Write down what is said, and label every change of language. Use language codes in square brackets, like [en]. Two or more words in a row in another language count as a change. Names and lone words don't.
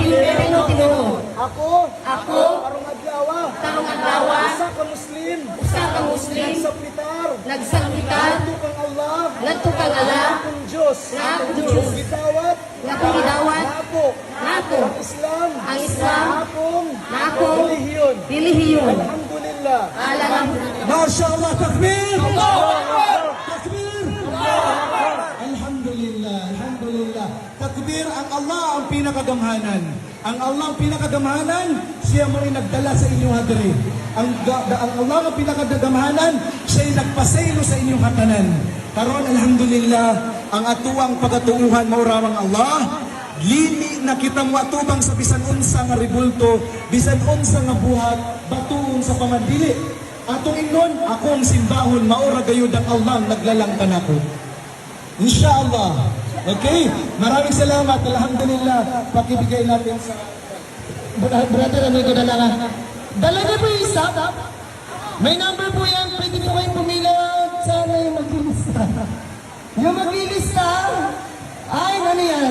[ceb] ako karong adlaw usa ka Muslim nagsakpitar ngadto kang Allah Diyos gidawat nako ang Islam nako relihiyon alhamdulillah [ar] Masyaallah, takbir! Takbir! Alhamdulillah. [ceb] Takbir ang Allah ang pinakagamhanan. Ang Allah ang pinakagamhanan, siya mo rin nagdala sa inyong hadiri. Ang Allah ang pinakagamhanan, siya ay nagpasaylo sa inyong hatanan. Karon alhamdulillah, ang atuang pagatuuhan maurawang Allah, lini na kita mo atubang sa bisan unsa nga ribulto, bisan unsa nga buhat, batuon sa pamadili. Atong ingnon, akong simbahon, maura gayud ang Allah naglalang kanako. [ar] Inshallah. [tl] Okay? Maraming salamat. Alhamdulillah. Pakibigay natin sa brother amigo dala niyo po yung stop. May number po yan, pwede po kayong pumila. Sana yung maglilista. Yung maglilista ay ano yan.